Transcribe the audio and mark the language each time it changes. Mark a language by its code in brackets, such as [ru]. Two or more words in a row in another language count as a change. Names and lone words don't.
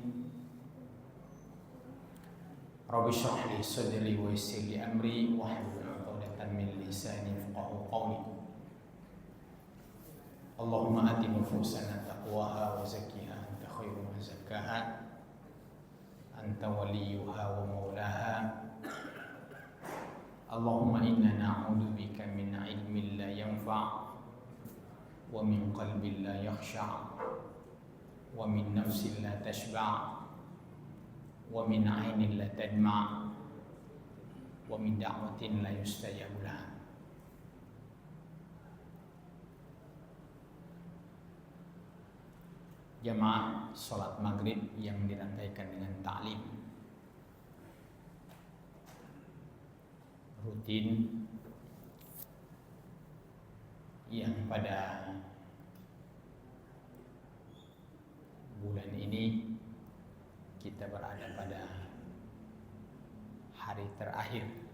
[ar] رب اشرح لي صدري ويسر لي أمري واحلل عقدة من لساني يفقهوا قولي. اللهم آت نفوسنا تقواها وزكها أنت خير من زكاها أنت وليها ومولاها. اللهم إنا نعوذ بك من علم لا ينفع ومن قلب لا يخشع ومن نفس لا تشبع ومن عين لا تدمع ومن دعوة لا يستجاب لها. [id] Jamaah salat maghrib yang dirangkaikan dengan ta'lim rutin yang pada bulan ini kita berada pada hari terakhir.